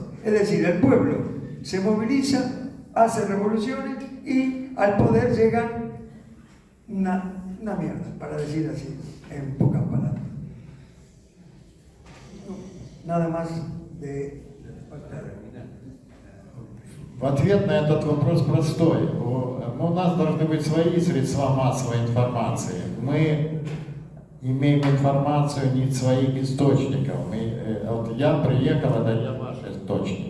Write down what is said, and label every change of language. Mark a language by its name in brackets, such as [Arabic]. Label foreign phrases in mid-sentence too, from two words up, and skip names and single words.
[Spanish] Es decir, el pueblo se moviliza, hace revoluciones y al poder llegan una mierda, para decir así, en pocas palabras. Nada más de... [Russian] В ответ на этот вопрос простой. У нас должны быть свои средства массовой информации. Мы имеем информацию не из своих источников. Вот я приехал, это я ваш источник.